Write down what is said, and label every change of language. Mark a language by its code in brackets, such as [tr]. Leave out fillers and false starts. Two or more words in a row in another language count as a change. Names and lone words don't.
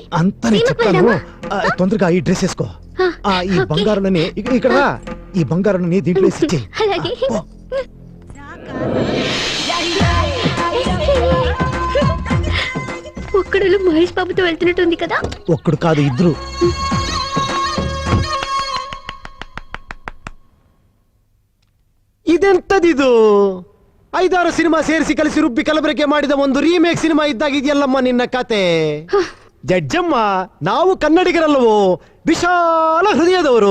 [te] అంత నేను చెప్తాను. తొందరగా ఈ డ్రెస్ వేసుకో. ఈ బంగారుని ఇక్కడ రా. ఈ బంగారుని దీంట్లో వేసి. అలాగే. ఒక్కడు మహేష్ బాబుతో వెళ్తున్నట్టుంది కదా. ఒక్కడు కాదు, ఇద్దరు. [kn] ಇದೆಂತದಿದು? 5-6 ಸಿನಿಮಾ ಸೇರಿಸಿ ಕಲಿಸಿ ರುಬ್ಬಿ ಕಲಬೆರಕೆ ಮಾಡಿದ ಒಂದು ರೀಮೇಕ್ ಸಿನಿಮಾ ಇದ್ದಾಗ ಇದೆಯಲ್ಲಮ್ಮ ನಿನ್ನ ಕತೆ. ಜಡ್ಜಮ್ಮ, ನಾವು ಕನ್ನಡಿಗರಲ್ಲವೋ, ವಿಶಾಲ ಹೃದಯದವರು.